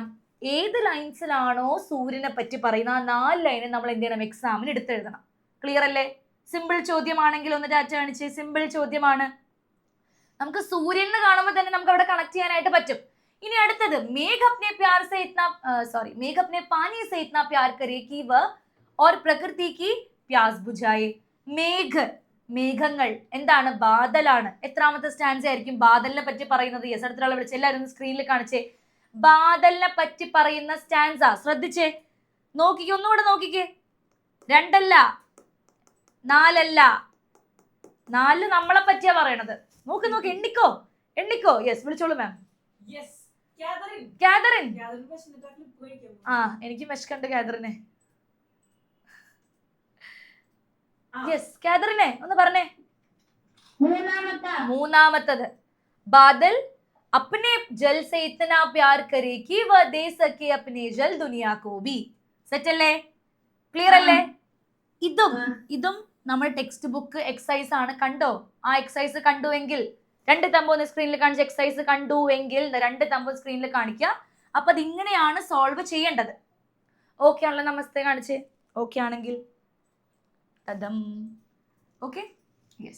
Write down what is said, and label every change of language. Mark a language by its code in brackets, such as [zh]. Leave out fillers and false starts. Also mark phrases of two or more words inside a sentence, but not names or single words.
[ml] ഏത് ലൈൻസിലാണോ സൂര്യനെ പറ്റി പറയുന്ന ആ 4 ലൈന് നമ്മൾ എന്ത് ചെയ്യണം? എക്സാമിന് എടുത്തെഴുതണം. ക്ലിയർ അല്ലേ? സിമ്പിൾ ചോദ്യമാണെങ്കിൽ ഒന്ന് ഡാറ്റ കാണിച്ച്. സിമ്പിൾ ചോദ്യമാണ്. നമുക്ക് സൂര്യനെ കാണുമ്പോൾ തന്നെ നമുക്ക് അവിടെ കണക്ട് ചെയ്യാനായിട്ട് പറ്റും. ഇനി അടുത്തത്, [hi] मेघ अपने पानी से इतना प्यार करे कि व और പ്രകൃതി की प्यास बुझाए. [ml] മേഘങ്ങൾ എന്താണ്? ബാദലാണ്. എത്രാമത്തെ സ്റ്റാൻസ ആയിരിക്കും ബാദലിനെ പറ്റി പറയുന്നത്? യെസ്, അടുത്തൊരാളെ വിളിച്ച് എല്ലാവരും സ്ക്രീനിൽ കാണിച്ചേ. ബാദലിനെ പറ്റി പറയുന്ന സ്റ്റാൻസ ശ്രദ്ധിച്ചേ, നോക്കിക്കേ, ഒന്നുകൂടെ നോക്കിക്കേ. 2 അല്ല, 4 അല്ല, 4 നമ്മളെ പറ്റിയാ പറയണത്. നോക്ക്, എണ്ണിക്കോ. യെസ്, വിളിച്ചോളൂ മാം. കാതറിൻ. എനിക്ക് വിശക്കുണ്ട് കാതറിനെ. യെസ്, കാതറിനെ ഒന്ന് പറഞ്ഞേ. [hi] മൂന്നാമത്തത്, ബാദൽ अपने जल से इतना प्यार करे कि वह दे सके अपने जल दुनिया को भी. [ml] സെറ്റ് അല്ലേ? ക്ലിയർ അല്ലേ? ഇതും നമ്മുടെ [en] text book exercise [ml] ആണ്. കണ്ടോ? ആ എക്സസൈസ് കണ്ടുവെങ്കിൽ 2 തമ്പ് ഒന്ന് സ്ക്രീനിൽ കാണിച്ച എക്സസൈസ് കണ്ടുവെങ്കിൽ 2 തമ്പ് സ്ക്രീനിൽ കാണിക്കുക. അപ്പൊ അത് ഇങ്ങനെയാണ് സോൾവ് ചെയ്യേണ്ടത്. ഓക്കെ ആണല്ലോ? നമസ്തേ കാണിച്ചേ. ഓക്കെ ആണെങ്കിൽ തദം. ഓക്കെ. യെസ്.